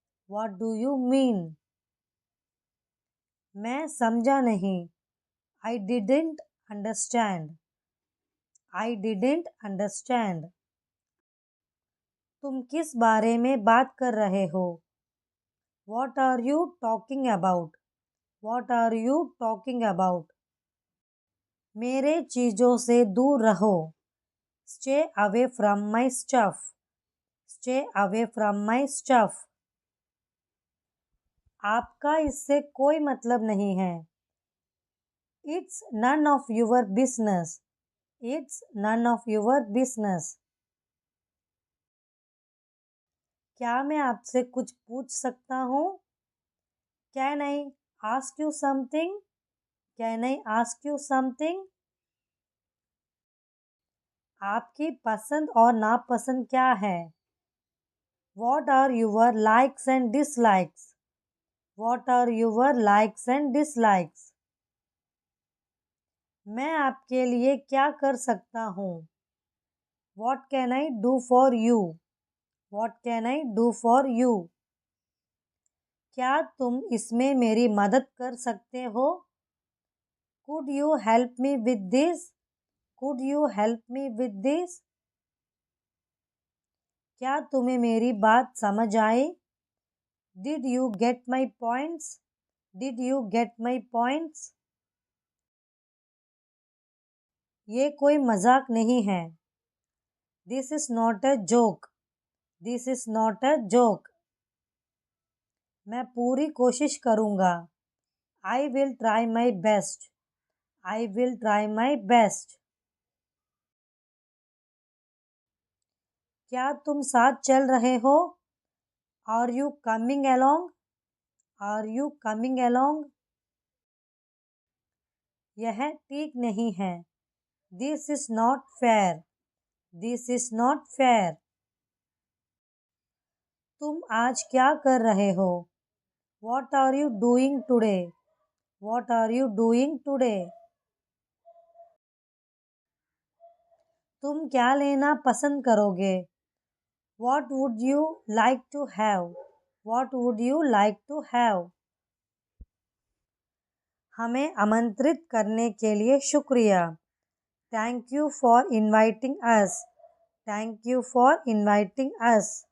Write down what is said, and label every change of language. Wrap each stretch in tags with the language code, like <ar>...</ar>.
<en>What do you mean?</en> <hi>मैं समझा नहीं।</hi> <en>I didn't understand. I didn't understand.</en> <hi>तुम किस बारे में बात कर रहे हो?</hi> <en>What are you talking about? What are you talking about?</en> <hi>मेरे चीज़ों से दूर रहो।</hi> <en>Stay away from my stuff. Stay away from my stuff.</en> <hi>आपका इससे कोई मतलब नहीं है।</hi> <en>It's none of your business. It's none of your business.</en> <hi>क्या मैं आपसे कुछ पूछ सकता हूँ?</hi> <en>Can I ask you something? Can I ask you something?</en> <hi>आपकी पसंद और नापसंद क्या है?</hi> <en>What are your likes and dislikes? What are your likes and dislikes?</en> <hi>मैं आपके लिए क्या कर सकता हूँ?</hi> <en>What can I do for you? What can I do for you?</en> <hi>क्या तुम इसमें मेरी मदद कर सकते हो?</hi> <en>Could you help me with this? Could you help me with this?</en> <hi>क्या तुम्हें मेरी बात समझ आई?</hi> <en>Did you get my points? Did you get my points?</en> <hi>ये कोई मजाक नहीं है।</hi> <en>This is not a joke. This is not a joke.</en> <hi>मैं पूरी कोशिश करूँगा।</hi> <en>I will try my best. I will try my best.</en> <hi>क्या तुम साथ चल रहे हो?</hi> <en>Are you coming along? Are you coming along?</en> <hi>यह ठीक नहीं है।</hi> <en>This is not fair. This is not fair.</en> <hi>तुम आज क्या कर रहे हो?</hi> <en>What are you doing today? What are you doing today?</en> <hi>तुम क्या लेना पसंद करोगे?</hi> <en>What would you like to have? What would you like to have?</en> <hi>हमें आमंत्रित करने के लिए शुक्रिया।</hi> <en>Thank you for inviting us. Thank you for inviting us.</en>